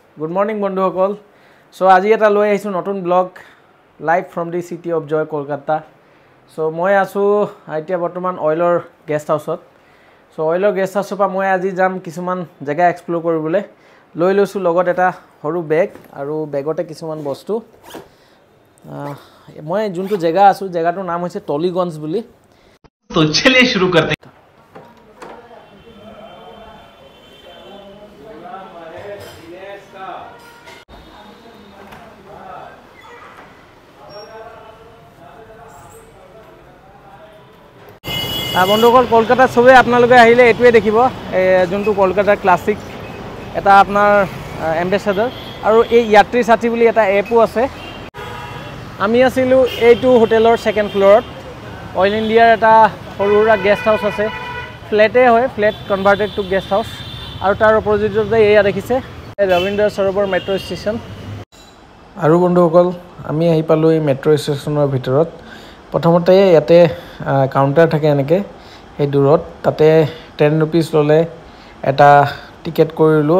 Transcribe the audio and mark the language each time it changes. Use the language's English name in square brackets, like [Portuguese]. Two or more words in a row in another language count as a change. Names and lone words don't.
[English] Good morning [Assamese] বন্ধুসকল সো আজি এটা লৈ আহিছো নতুন ব্লগ [English] live from the City of Joy [Assamese] কলকাতা সো মই আছো এতিয়া বৰ্তমান অইলৰ [English] guest house [Assamese] সো অইলৰ [English] guest house [Assamese] পৰা মই আজি যাম কিছুমান জায়গা এক্সপ্লোৰ কৰিবলৈ লৈ লৈছো লগত এটা সৰু বেগ আৰু বেগতে কিছুমান বস্তু মই যোনটো জায়গা আছো জায়গাটোৰ নাম হৈছে টলিগঞ্জ বুলি [Hindi] तो चलिए शुरू करते हैं [Assamese] বন্ধুসকল কলকাতা সবে আপোনালোকে আহিলে এটোৱে দেখিব যোনটো কলকাতাৰ ক্লাসিক এটা আপোনাৰ এম্বেছাডৰ আৰু এই যাত্ৰী সাথী বুলি এটা এপো আছে আমি আছিলো এইটো হোটেলৰ [English] second floor [Assamese] অইল ইণ্ডিয়াৰ এটা সৰুৰা [English] guest house [Assamese] আছে ফ্ল্যাটে হয় [English] flat converted to guest house [Assamese] আৰু তাৰ অপজিটতে এয়া দেখিছে ৰবীন্দ্ৰ সৰোবৰ মেট্ৰো ষ্টেচন আৰু বন্ধুসকল আমি আহি পালো এই [English] metro station [Assamese] ভিতৰত প্ৰথমতে ইয়াতে কাউন্টাৰ থাকে এনেকে এই দূৰত তাতে 10 रुपीस ললে এটা টিকেট কৰিলো